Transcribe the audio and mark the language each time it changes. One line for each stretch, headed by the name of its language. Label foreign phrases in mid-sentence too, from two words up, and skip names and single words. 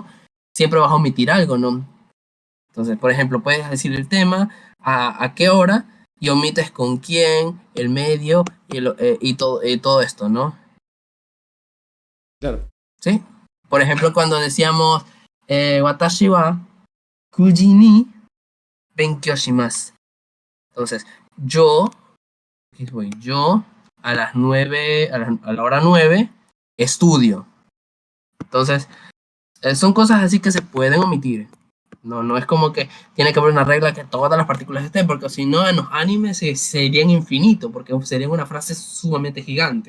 Spanish: Siempre vas a omitir algo, ¿no? Entonces, por ejemplo, puedes decir el tema, a qué hora, y omites con quién, el medio, y todo esto, ¿no? Claro. ¿Sí? Por ejemplo, cuando decíamos,
Japanese: 私は九時に勉強します.
Spanish: Entonces, yo, aquí voy, yo a las 9, a la hora 9, estudio. Entonces, son cosas así que se pueden omitir. No, no es como que tiene que haber una regla que todas las partículas estén, porque si no, en los animes serían infinitos, porque sería una frase sumamente gigante.